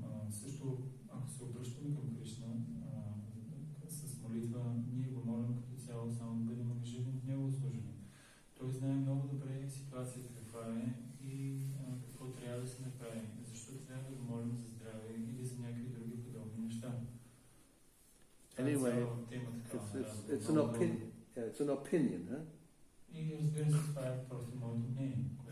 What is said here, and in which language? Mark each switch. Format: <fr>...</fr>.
<bg>Също, ако се обръщаме към Кришна с молитва, ние го молим като цяло само да бъдем ангажирани в Негово служение. Той знае много добре ситуацията каква е и какво трябва да се направи. Защо трябва да го молим за здраве или за някакви други подобни неща.</bg> <en>Anyway, it's an opinion, huh?</en> <bg>И разбира се, това е просто моето мнение.</bg>